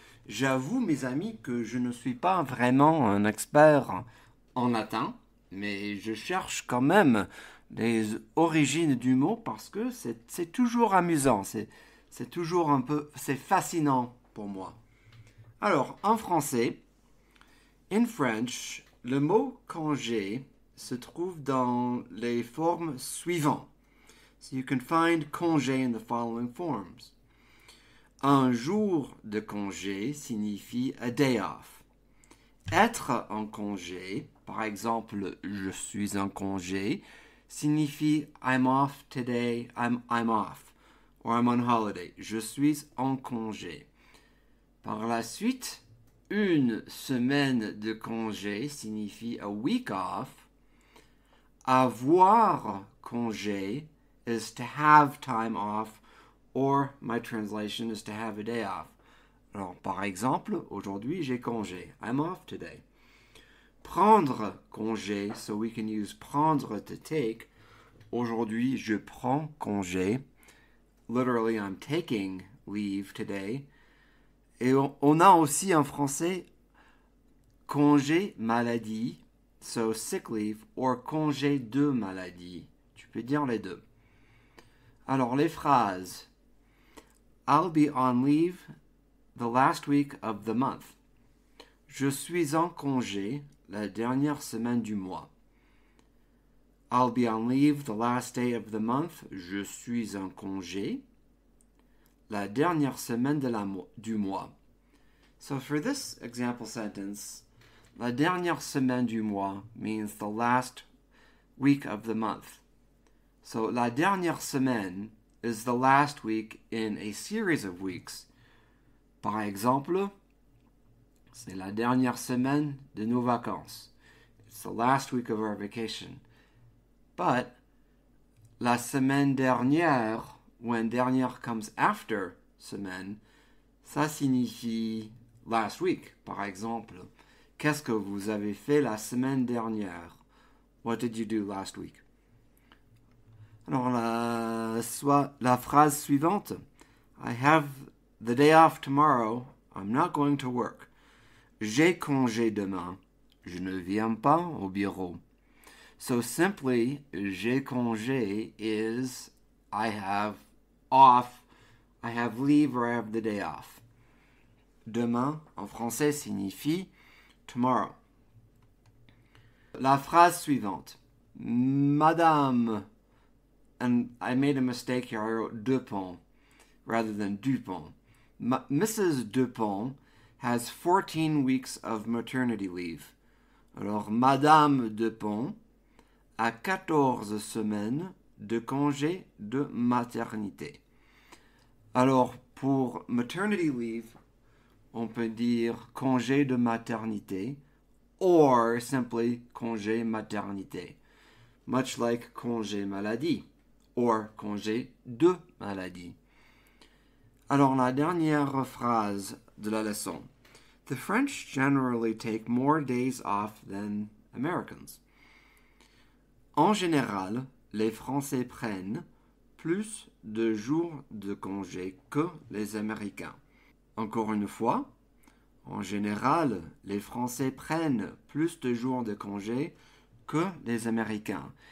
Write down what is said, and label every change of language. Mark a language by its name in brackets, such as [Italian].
[French] J'avoue, mes amis, que je ne suis pas vraiment un expert en latin, mais je cherche quand même les origines du mot parce que c'est toujours amusant, c'est toujours c'est fascinant pour moi. Alors, en français, [English] in French, [French] le mot congé se trouve dans les formes suivantes. [English] So you can find congé in the following forms. [French] Un jour de congé signifie [English] a day off. [French] Être en congé, par exemple, je suis en congé, signifie [English] I'm off today, I'm off, or I'm on holiday. [French] Je suis en congé. Par la suite, une semaine de congé signifie a week off. Avoir congé [English] is to have time off, or my translation is to have a day off. [French] Alors, par exemple, aujourd'hui, j'ai congé. [English] I'm off today. [French] Prendre congé, [English] so we can use prendre to take. [French] Aujourd'hui, je prends congé. [English] Literally, I'm taking leave today. [French] Et on a aussi en français congé maladie, [English] so sick leave, [French] or congé de maladie. Tu peux dire les deux. Alors, les phrases. [English] I'll be on leave the last week of the month. [French] Je suis en congé la dernière semaine du mois. [English] I'll be on leave the last day of the month. [French] Je suis en congé la dernière semaine du mois. [English] So for this example sentence, [French] la dernière semaine du mois [English] means the last week of the month. So [French] la dernière semaine [English] is the last week in a series of weeks. [French] Par exemple, c'est la dernière semaine de nos vacances. [English] It's the last week of our vacation. But [French] la semaine dernière, [English] when dernière comes after semaine, [French] ça signifie [English] last week. [French] Par exemple, qu'est-ce que vous avez fait la semaine dernière? [English] What did you do last week? [French] Alors, la phrase suivante. [English] I have the day off tomorrow. I'm not going to work. [French] J'ai congé demain. Je ne viens pas au bureau. [English] So simply, [French] j'ai congé [English] is I have off, I have leave or I have the day off. [French] Demain, en français, signifie tomorrow. La phrase suivante. [English] Madame, and I made a mistake here, I wrote Dupont rather than Dupont. Mrs. Dupont has 14 weeks of maternity leave. [French] Alors, Madame Dupont a 14 semaines de congé de maternité. Alors, pour [English] maternity leave, [French] on peut dire congé de maternité [English] or simply [French] congé maternité, [English] much like [French] congé maladie or congé de maladie. Alors, la dernière phrase de la leçon. [English] The French generally take more days off than Americans. [French] En général, les Français prennent plus de jours de congé que les Américains. Encore une fois, en général, les Français prennent plus de jours de congé que les Américains.